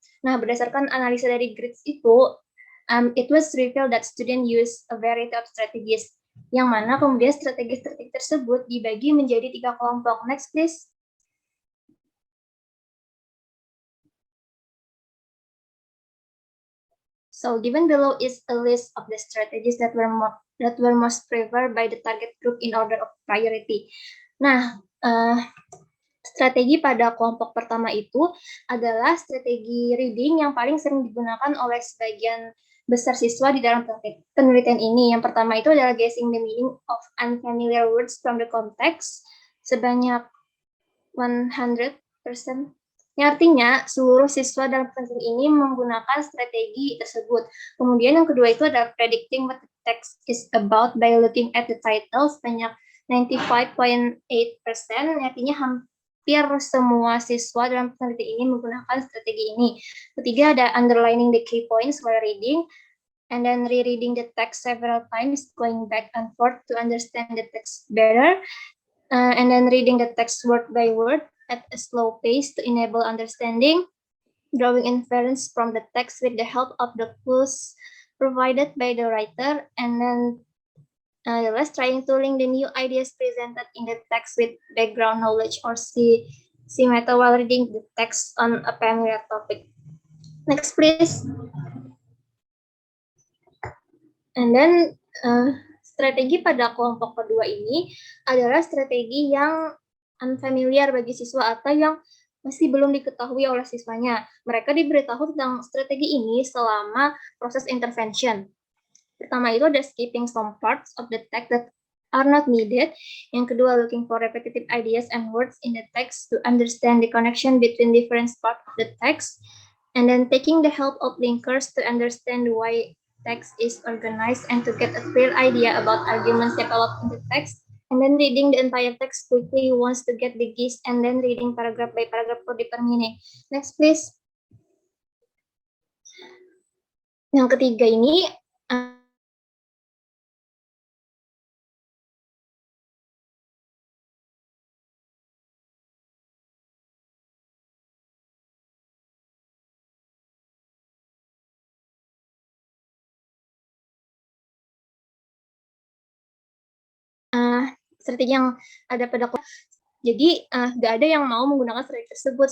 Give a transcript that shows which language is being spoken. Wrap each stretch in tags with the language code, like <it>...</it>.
<id>Nah, berdasarkan analisa dari grids itu,</id> <en>it was revealed that students use a variety of strategies,</en> <id>yang mana kemudian strategi-strategi tersebut dibagi menjadi 3 kelompok.</id> <en>Next, please. So given below is a list of the strategies that were most favored by the target group in order of priority. Nah,</en> <id>Strategi pada kelompok pertama itu adalah strategi reading yang paling sering digunakan oleh sebagian besar siswa di dalam penelitian ini. Yang pertama itu adalah</id> <en>guessing the meaning of unfamiliar words from the context</en> <id>sebanyak 100%. Yang artinya seluruh siswa dalam penelitian ini menggunakan strategi tersebut. Kemudian yang kedua itu adalah</id> <en>predicting what the text is about by looking at the title</en> <id>sebanyak 95.8%. Artinya hampir semua siswa dalam penelitian ini menggunakan strategi ini. Ketiga ada</id> <en>underlining the key points while reading, and then rereading the text several times, going back and forth to understand the text better, and then reading the text word by word at a slow pace to enable understanding, drawing inference from the text with the help of the clues provided by the writer, and then the rest trying to link the new ideas presented in the text with background knowledge or see meta while reading the text on a familiar topic. Next, please. And then</en> <id>strategi pada kelompok kedua ini adalah strategi yang unfamiliar bagi siswa atau yang masih belum diketahui oleh siswanya. Mereka diberitahu tentang strategi ini selama proses intervention. Pertama itu ada</id> <en>skipping some parts of the text that are not needed.</en> <id>Yang kedua,</id> <en>looking for repetitive ideas and words in the text to understand the connection between different parts of the text. And then taking the help of linkers to understand why text is organized and to get a clear idea about arguments developed in the text. And then reading the entire text quickly once to get the gist, and then reading paragraph by paragraph for deeper meaning. Next, please.</en> <id>Yang ketiga ini strategi yang ada pada jadi nggak ada yang mau menggunakan strategi tersebut.</id>